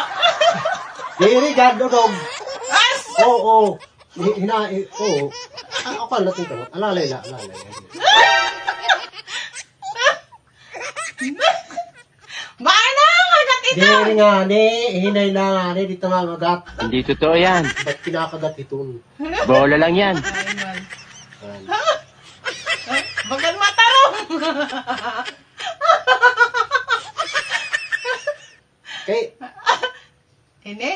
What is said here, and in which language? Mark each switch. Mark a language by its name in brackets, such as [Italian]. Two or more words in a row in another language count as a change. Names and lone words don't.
[Waray] Diri, gadodog! As! Oo. Oo. Ako natin ka. Alalay la. Alalay. Bangin na nga ngagat ito! Diri nga, ni. Hinay na nga, ni. Dito nga magat. [Filipino] Hindi totoo yan. Ba't kinakagat ito? Bola lang yan. [Waray] Ay, man. Ayan. Bagal matarong! Okay. Ini?